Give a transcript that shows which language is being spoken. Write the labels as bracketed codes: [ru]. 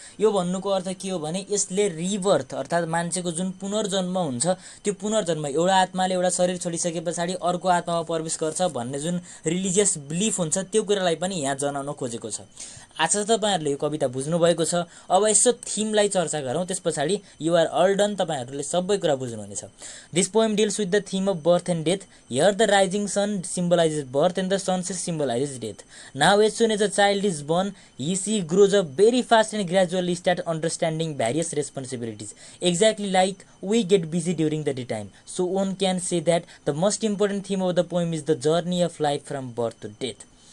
[ne] यो भन्नुको अर्थ के हो भने यसले रिबर्थ अर्थात् मान्छेको जुन पुनर्जन्म हुन्छ त्यो पुनर्जन्म एउटा आत्माले एउटा शरीर छोडिसके पछाडि अर्को आत्मामा प्रवेश गर्छ भन्ने जुन रिलिजियस बिलिफ हुन्छ त्यो कुरालाई पनि यहाँ जनाउन खोजेको छ। आशा छ तपाईहरुले यो कविता बुझ्नु भएको छ। अब यसो थीमलाई चर्चा गरौँ, त्यस पछाडि [en] you are all done, [ne] तपाईहरुले सबै कुरा बुझ्नुहुनेछ। [en] This poem deals with the theme of birth and death. Here the rising sun symbolizes birth and the sunset symbolizes death. Now as soon as a child is born, he grows up very fast and gradually start understanding various responsibilities, exactly like we get busy during the daytime. So one can say that the most important theme of the poem is the journey of life from birth to death.